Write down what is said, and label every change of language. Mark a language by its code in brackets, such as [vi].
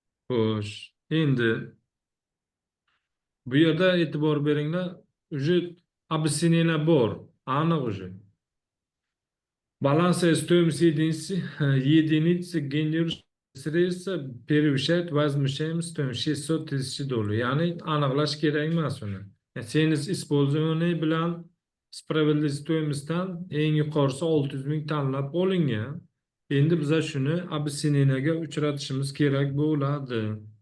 [uz] Xo'sh, endi bu yerda e'tibor beringlar, [ru] уже объяснение [uz] bor, aniq [ru] уже. Балансовая стоимость единицы генерирующей средства превышает возмещаемую стоимость $600 000. [uz] Ya'ni aniqlash kerak emas uni. Seniz [ru] использование [uz] bilan справедливый стоимостdan eng yuqorisi 600 ming tanlab olingan. Endi biz shuni объяснениеga uchratishimiz kerak bo'ladi.